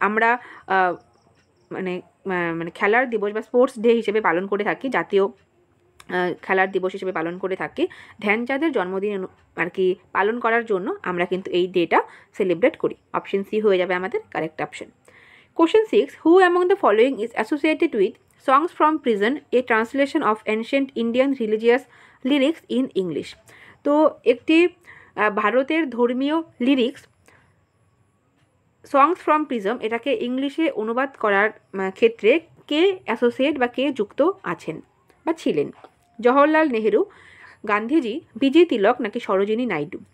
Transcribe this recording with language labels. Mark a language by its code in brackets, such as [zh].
[bn] আমরা মানে মানে খেলার দিবস বা স্পোর্টস ডে হিসেবে পালন করে থাকি, জাতীয় খেলার দিবস হিসেবে পালন করে থাকি। ধ্যানচাঁদের জন্মদিন আর কি পালন করার জন্য আমরা কিন্তু এই ডেটা সেলিব্রেট করি। অপশন সি হয়ে যাবে আমাদের correct option. [en] Question 6. Who among the following is associated with Songs from Prison, a translation of ancient Indian religious lyrics in English? [bn] তো একটি ভারতের ধর্মীয় লিরিক্স সংস ফ্রম প্রিজম, এটাকে ইংলিশে অনুবাদ করার ক্ষেত্রে কে অ্যাসোসিয়েট বা কে যুক্ত আছেন বা ছিলেন? জওহরলাল নেহেরু, গান্ধীজি, বিজি তিলক নাকি সরোজিনী নাইডু?